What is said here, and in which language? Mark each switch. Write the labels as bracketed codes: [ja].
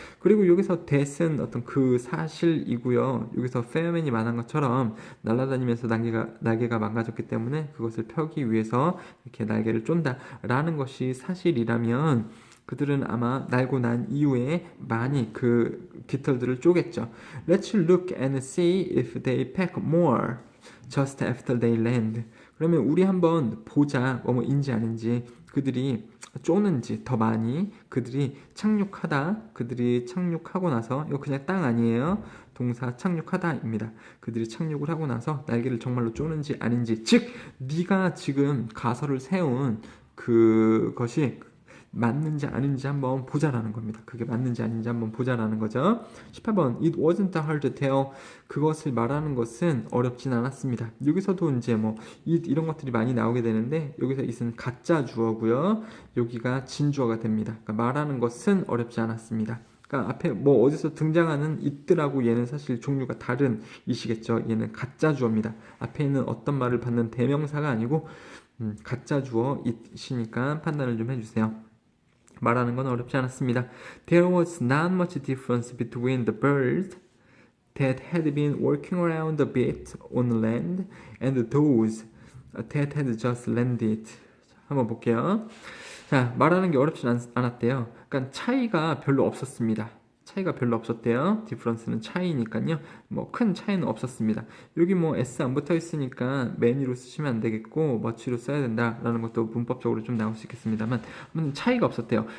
[ko] 그리고 여기서 that은 어떤 그 사실이고요. 여기서 페어맨이 말한 것처럼 날아다니면서 날개가 망가졌기 때문에 그것을 펴기 위해서 이렇게 날개를 쫀다 라는 것이 사실이라면 그들은 아마 날고 난 이후에 많이 그 깃털들을 쪼갰죠. [en] Let's look and see if they pack more just after they land. [ko] 그러면 우리 한번 보자, 뭐뭐인지 아닌지, 그들이 쪼는지 더 많이, 그들이 착륙하고 나서, 이거 그냥 땅 아니에요. 동사 착륙하다입니다. 그들이 착륙을 하고 나서 날개를 정말로 쪼는지 아닌지, 즉 네가 지금 가설을 세운 그것이 맞는지 아닌지 한번 보자라는 겁니다. 그게 맞는지 아닌지 한번 보자라는 거죠. 18번 [en] It wasn't hard to tell. [ko] 그것을 말하는 것은 어렵진 않았습니다. 여기서도 이제 뭐 it 이런 것들이 많이 나오게 되는데 여기서 it은 가짜 주어고요. 여기가 진주어가 됩니다. 그러니까 말하는 것은 어렵지 않았습니다. 그러니까 앞에 뭐 어디서 등장하는 it들하고 얘는 사실 종류가 다른 it이겠죠. 얘는 가짜 주어입니다. 앞에 있는 어떤 말을 받는 대명사가 아니고 가짜 주어 it이니까 판단을 좀 해주세요. 말하는 건 어렵지 않았습니다. [en] There was not much difference between the birds that had been working around a bit on land and those that had just landed. [ko] 한번 볼게요. 자, 말하는 게 어렵지 않았대요. 그러니까 차이가 별로 없었습니다. 차이가 별로 없었대요. difference는 차이니까요. 뭐 큰 차이는 없었습니다. 여기 뭐 s 안 붙어 있으니까 many로 쓰시면 안 되겠고 much로 써야 된다라는 것도 문법적으로 좀 나올 수 있겠습니다만 차이가 없었대요.